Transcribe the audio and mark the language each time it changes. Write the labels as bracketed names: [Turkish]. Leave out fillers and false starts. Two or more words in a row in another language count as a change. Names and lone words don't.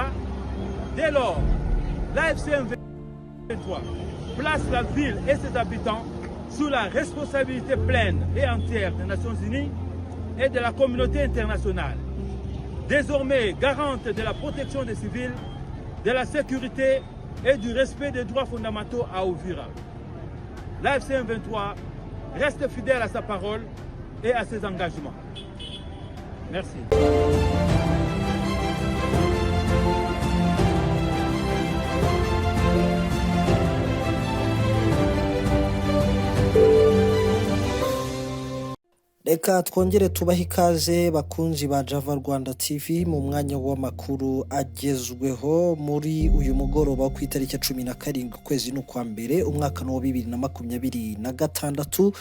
[French] Dès lors, l'AFC M23 place la ville et ses habitants sous la responsabilité pleine et entière des Nations Unies et de la communauté internationale, désormais garante de la protection des civils, de la sécurité et du respect des droits fondamentaux à Uvira. L'AFC M23 reste fidèle à sa parole et à ses engagements. Merci. [Kinyarwanda] Reka twongere tubaha ikaze bakunzi ba Java Rwanda TV mu mwanya w'amakuru agezweho muri uyu mugoroba ku itariki 17 kwezi n'ukwa mbere umwaka wa 2026.